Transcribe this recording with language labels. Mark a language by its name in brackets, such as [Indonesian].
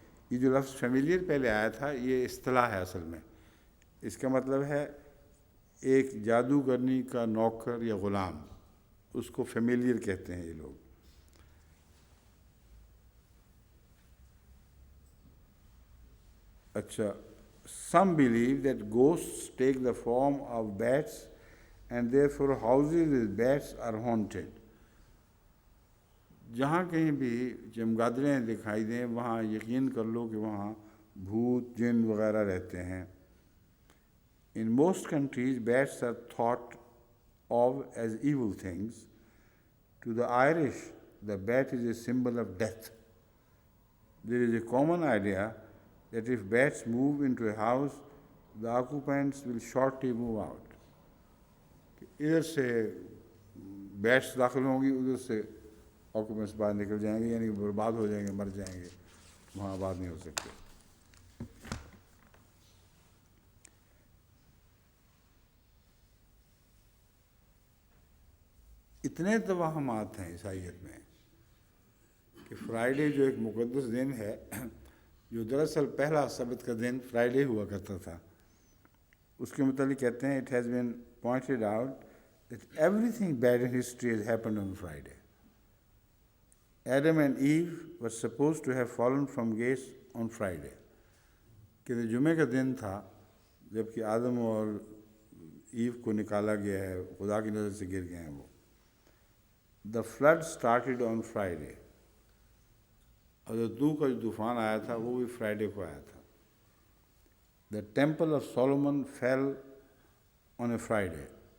[Urdu] یہ جو لفظ فیملیئر پہلے آیا تھا یہ اصطلاح ہے اصل میں، اس کا مطلب ہے ایک جادوگرنی کا نوکر یا غلام، اس کو فیملیئر کہتے ہیں یہ لوگ۔ اچھا، [English] some believe that ghosts take the form of bats and therefore houses with bats are haunted. [Urdu] جہاں کہیں بھی چمگادڑیں دکھائی دیں وہاں یقین کر لو کہ وہاں بھوت جن وغیرہ رہتے ہیں۔ [English] In most countries, bats are thought of as evil things. To the Irish, the bat is a symbol of death. There is a common idea that if bats move into a house, the occupants will shortly move out. [Urdu] ادھر سے beats داخل ہوں گی، ادھر سے آکوپنٹس باہر نکل جائیں گے، یعنی برباد ہو جائیں گے، مر جائیں گے، وہاں آباد نہیں ہو سکتے۔ اتنے توہمات ہیں عیسائیت میں کہ فرائیڈے جو ایک مقدس دن ہے، جو دراصل پہلا سبت کا دن فرائیڈے ہوا کرتا تھا، اس کے متعلق کہتے ہیں [English] it has been pointed out that everything bad in history has happened on Friday. Adam and Eve were supposed to have fallen from grace on Friday. [Urdu] کہ جمعے کا دن تھا جب کہ آدم اور ایو کو نکالا گیا ہے، خدا کی نظر سے گر گئے ہیں وہ۔ [English] The flood started on Friday. [Urdu] حضرت نوح کا جو طوفان آیا تھا وہ بھی فرائیڈے کو آیا تھا۔ [English] The temple of Solomon fell on a Friday.